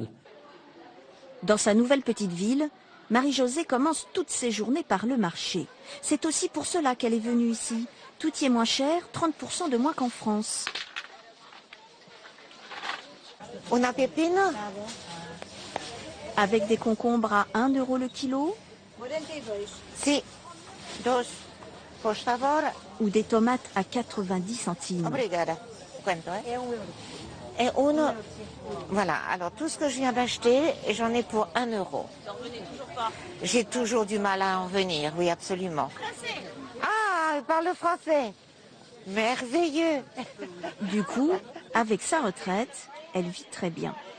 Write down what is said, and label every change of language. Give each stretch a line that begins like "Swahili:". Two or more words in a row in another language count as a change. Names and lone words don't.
French: Dans sa nouvelle petite ville, Marie-Josée commence toutes ses journées par le marché. C'est aussi pour cela qu'elle est venue ici. Tout y est moins cher, 30% de moins qu'en France.
Spanish: Una pepino?
French: Avec des concombres à 1 € le kilo
Spanish: Si. Dos. Por favor.
French: ou des tomates à 90 centimes.
Portuguese: Obrigada. Quanto,
French: Et uno. Voilà, alors tout ce que je viens d'acheter, j'en ai pour 1 €. J'ai toujours du mal à en venir, oui, absolument. Ah, elle parle français. Merveilleux. Du coup, avec sa retraite, elle vit très bien.